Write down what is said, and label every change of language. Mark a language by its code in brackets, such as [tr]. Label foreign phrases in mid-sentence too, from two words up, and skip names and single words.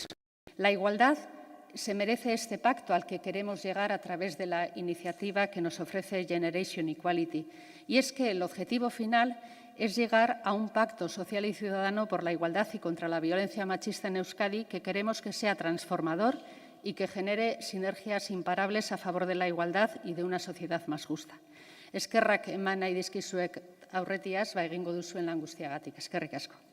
[es] La igualdad se merece este pacto al que queremos llegar a través de la iniciativa que nos ofrece Generation Equality. Y es que el objetivo final es llegar a un pacto social y ciudadano por la igualdad y contra la violencia machista en Euskadi que queremos que sea transformador y que genere sinergias imparables a favor de la igualdad y de una sociedad más justa. [eu] Eskerrak eman nahi dizkizuek aurretiaz, egingo duzuen lan guztiagatik. Eskerrik asko.